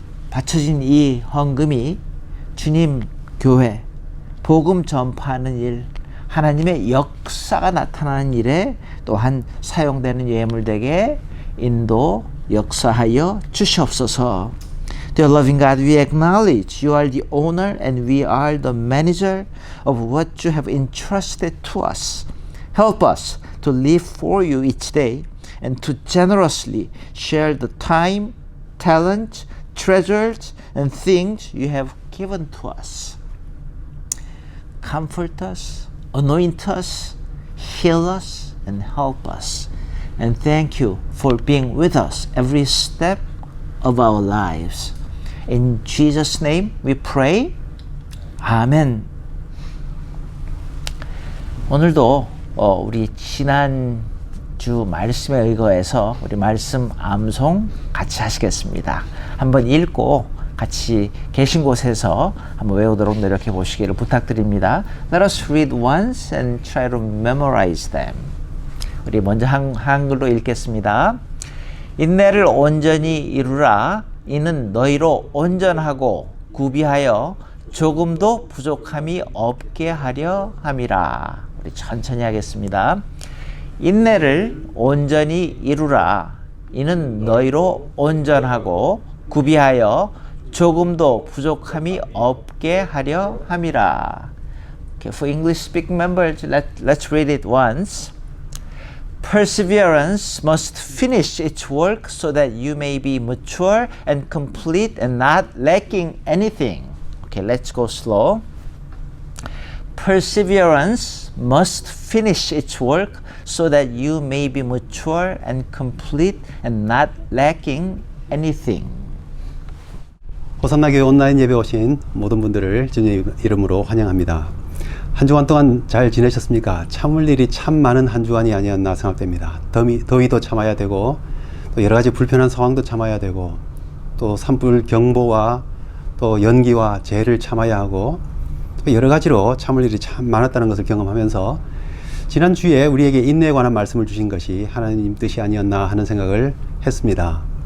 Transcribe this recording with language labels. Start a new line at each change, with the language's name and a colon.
Korean: 바쳐진 이 헌금이 주님 교회 복음 전파하는 일, 하나님의 역사가 나타나는 일에 또한 사용되는 예물되게 인도 역사하여 주시옵소서.
English: Dear loving God, we acknowledge you are the owner and we are the manager of what you have entrusted to us. Help us to live for you each day and to generously share the time, talent, treasures, and things you have given to us. Comfort us, anoint us, heal us, and help us. And thank you for being with us every step of our lives. In Jesus' name we pray. 아멘.
Korean: 오늘도 우리 지난주 말씀에 의거해서 우리 말씀 암송 같이 하시겠습니다. 한번 읽고 같이 계신 곳에서 한번 외우도록 노력해 보시기를 부탁드립니다.
English: Let us read once and try to memorize them.
Korean: 우리 먼저 한글로 읽겠습니다. 인내를 온전히 이루라. 이는 너희로 온전하고 구비하여 조금도 부족함이 없게 하려 함이라. 우리 천천히 하겠습니다. 인내를 온전히 이루라. 이는 너희로 온전하고 구비하여 조금도 부족함이 없게 하려 함이라.
English: Okay, for English speaking members, let's read it once. Perseverance must finish its work so that you may be mature and complete and not lacking anything. Okay, let's go slow. Perseverance must finish its work so that you may be mature and complete and not lacking anything.
Korean: 호산나 교회 온라인 예배 오신 모든 분들을 주님의 이름으로 환영합니다. 한 주간 동안 잘 지내셨습니까? 참을 일이 참 많은 한 주간이 아니었나 생각됩니다. 더위도 참아야 되고 또 여러 가지 불편한 상황도 참아야 되고 또 산불 경보와 또 연기와 재해를 참아야 하고 또 여러 가지로 참을 일이 참 많았다는 것을 경험하면서 지난주에 우리에게 인내에 관한 말씀을 주신 것이 하나님 뜻이 아니었나 하는 생각을 했습니다.